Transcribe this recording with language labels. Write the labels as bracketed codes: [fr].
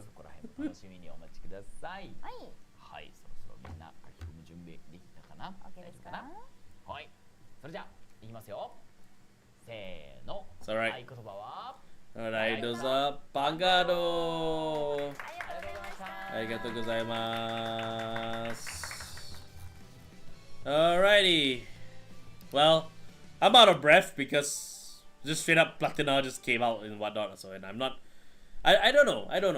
[ja] そこら辺も楽しみにお待ちください。はい。はい、そろそろみんな書き込む準備できたかな？ OK ですか？はい、それじゃあいきますよ。せーの。 [en] It's alright. [ja] 合言葉は。 [en] Alright, those are Vanguard. [ja] ありがとうございました。 [en] Alrighty. Well, I'm out of breath because just straight up Platina just came out and whatnot. So, and I'm not. I don't know.